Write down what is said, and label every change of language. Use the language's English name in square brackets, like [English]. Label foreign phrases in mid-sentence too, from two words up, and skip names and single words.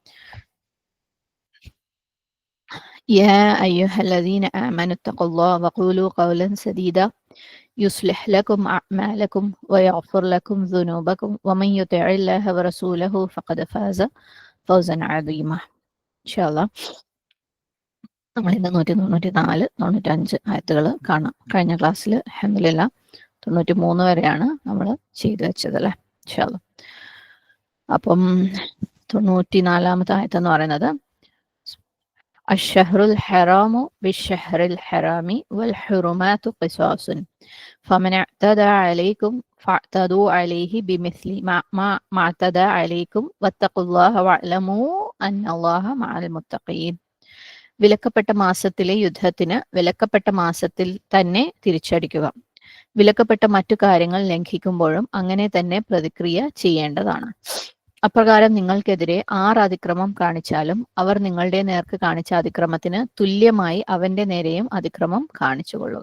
[Arabic] يا أيها الذين آمنوا اتقوا الله وقولوا قولا سديدا يصلح لكم أعمالكم ويغفر لكم ذنوبكم ومن يطع الله ورسوله فقد فاز فوزا عظيما. إن شاء الله [Malayalam] നമ്മൾ ഇന്ന് 194, 95 ആയത്തുകൾ കാണാം. കഴിഞ്ഞ ക്ലാസ്സിൽ അൽഹംദുലില്ലാ 93 വരെയാണ് നമ്മൾ ചെയ്തു വെച്ചത് അല്ലേ. [Arabic] إن شاء الله. [Malayalam] അപ്പം 94ാമത്തെ ആയത്ത് എന്ന് പറയുന്നത് [Arabic] الشهر الحرام بالشهر الحرام والحرمات قصاص فمن اعتدى عليكم فاعتدوا عليه بمثل ما اعتدى عليكم واتقوا الله واعلموا أن الله مع المتقين. [Malayalam] വിലക്കപ്പെട്ട മാസത്തിലെ യുദ്ധത്തിന് വിലക്കപ്പെട്ട മാസത്തിൽ തന്നെ തിരിച്ചടിക്കുക. വിലക്കപ്പെട്ട മറ്റു കാര്യങ്ങൾ ലംഘിക്കുമ്പോഴും അങ്ങനെ തന്നെ പ്രതിക്രിയ ചെയ്യേണ്ടതാണ്. അപ്രകാരം നിങ്ങൾക്കെതിരെ 6 അതിക്രമം കാണിച്ചാലും അവർ നിങ്ങളുടെ നേർക്ക് കാണിച്ച അതിക്രമത്തിന് തുല്യമായി അവന്റെ നേരെയും അതിക്രമം കാണിച്ചുകൊള്ളുക.